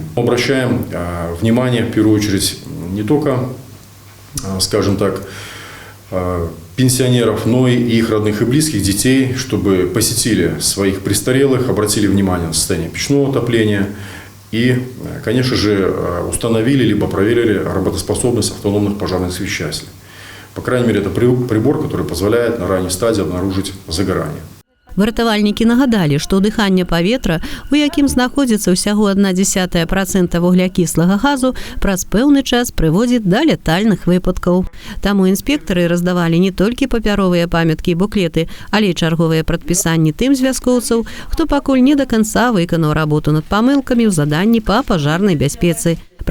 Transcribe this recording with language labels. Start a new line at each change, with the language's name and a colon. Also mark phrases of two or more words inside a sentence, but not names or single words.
Russian: Обращаем внимание в первую очередь не только, скажем так, пенсионеров, но и их родных и близких, детей, чтобы посетили своих престарелых, обратили внимание на состояние печного отопления. И, конечно же, установили либо проверили работоспособность автономных пожарных освещателей. По крайней мере, это прибор, который позволяет на ранней стадии обнаружить загорание.
Belarusian: Выратавальнікі нагадалі, што ўдыханне паветра, у якім знаходзіцца ўсяго 0,1% вуглякіслага газу, праз пэўны час прыводзіць да летальных выпадкаў. Таму інспектары раздавалі не толькі папяровыя памяткі і буклеты, але і чарговыя прадпісанні тым звязкоўцаў, хто пакуль не да канца выканаў работу над памылкамі ў заданні па пажарнай бяспецы.